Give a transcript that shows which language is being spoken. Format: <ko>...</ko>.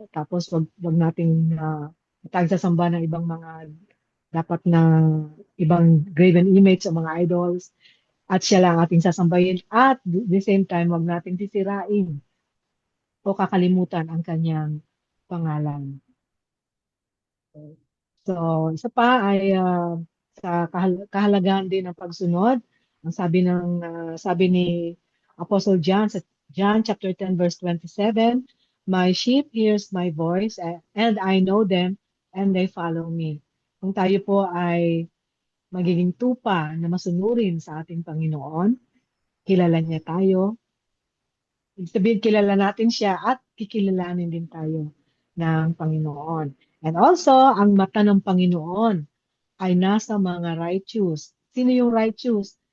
<tl>Tapos wag nating tayo sasamba ng ibang mga dapat na ibang graven image o mga idols. At siya lang ating sasambahin.</tl> <en>At the same time,</en> <tl>wag nating sisirain o kakalimutan ang kanyang pangalan. So, isa pa ay sa kahalagahan din ng pagsunod. Ang sabi ni Apostle John sa John chapter 10 verse 27,</tl> <en>My sheep hears my voice and I know them and they follow me.</en> <tl>Kung tayo po ay magiging tupa na masunurin sa ating Panginoon, kilala niya tayo, ibig sabihin, kilala natin siya at kikilalanin din tayo ng Panginoon.</tl> <en>And also,</en> <tl>ang mata ng Panginoon ay nasa mga righteous. Sino yung righteous?</tl>